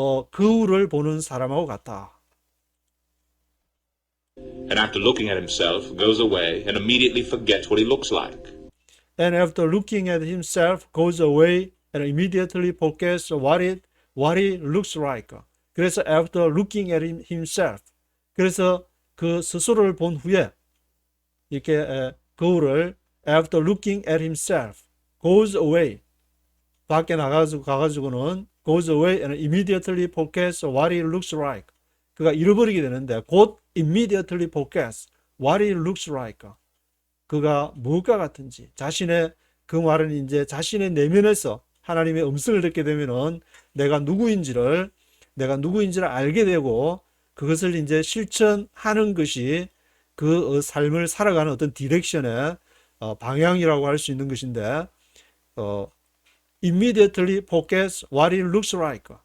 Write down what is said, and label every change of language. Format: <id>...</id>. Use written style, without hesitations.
<ko>거울을 보는 사람하고 같다.</ko> <en>And after looking at himself, goes away and immediately forgets what he looks like. And after looking at himself, goes away and immediately forgets what what he looks like.</en> <ko>그래서</ko> <en>after looking at himself.</en> <ko>그래서 그 스스로를 본 후에 이렇게 거울을</ko> <en>after looking at himself goes away.</en> <ko>밖에 가가지고는</ko> <en>goes away and immediately forgets what he looks like.</en> <ko>그가 잃어버리게 되는데 곧</ko> <en>immediately forgets what he looks like.</en> <ko>그가 무엇과 같은지 자신의 그 말은 이제 자신의 내면에서 하나님의 음성을 듣게 되면은 내가 누구인지를 알게 되고 그것을 이제 실천하는 것이 그 삶을 살아가는 어떤 디렉션의 방향이라고 할 수 있는 것인데</ko> <en>immediately forgets what it looks like.</en>